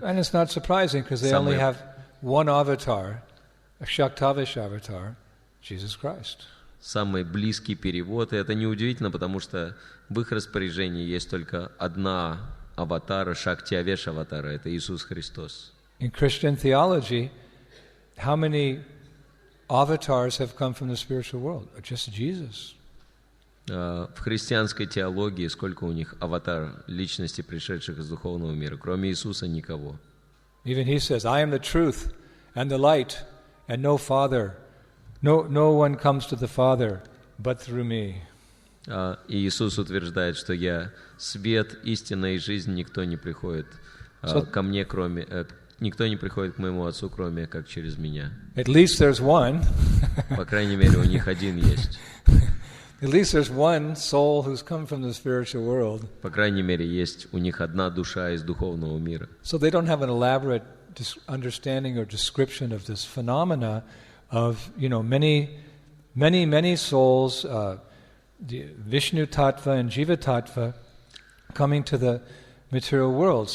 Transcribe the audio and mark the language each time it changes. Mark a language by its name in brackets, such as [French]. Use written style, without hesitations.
[English] And it's not surprising because they only have one avatar, a Shaktavish avatar, Jesus Christ. [Russian] Самый близкий перевод, и это неудивительно, потому что в их распоряжении есть только одна аватара, Шактиавеш аватара, это Иисус Христос. [English] In Christian theology, how many avatars have come from the spiritual world? Just Jesus. [Russian] В христианской теологии сколько у них аватар, личности, пришедших из духовного мира? Кроме Иисуса никого. [English] Even he says, I am the truth and the light, and no Father, no one comes to the Father but through me. [Russian] И Иисус утверждает, что я свет, истина и жизнь, никто не приходит ко мне, кроме... Никто не приходит к моему Отцу, кроме как через меня. [English] At least there's one. [Russian] По крайней мере, у них один есть. [English] At least there's one soul who's come from the spiritual world. [Russian] По крайней мере, есть у них одна душа из духовного мира. [English] So they don't have an elaborate understanding or description of this phenomena of, many souls, Vishnu Tattva and Jiva Tattva, coming to the material world.